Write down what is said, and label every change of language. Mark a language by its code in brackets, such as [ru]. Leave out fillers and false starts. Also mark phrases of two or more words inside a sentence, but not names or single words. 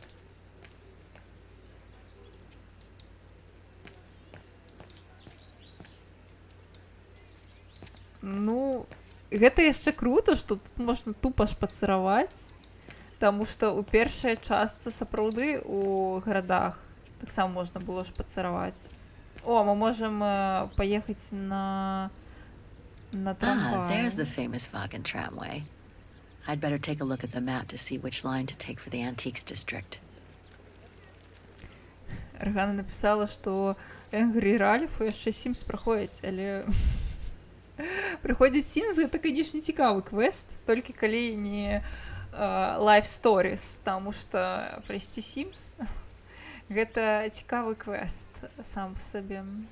[be] Ну, гэта яшчэ круто, што тут можна тупа шпацыраваць, таму што ў першай частцы сапраўды у гарадах таксама можна было шпацыраваць. О, мы можам паехаць на трамвай. [en] There's the famous Vaughan tramway. I'd better take a look at the map to see which line to take for the Antiques District. [be] Рагана напісала, што Энгрі Ральфу яшчэ Сімс праходзіць, але... Прыходзіць Сімс, гэта, канечне, цікавы квест, толькі калі не Life Stories, таму што прайсці Сімс гэта цікавы квест сам па сабе.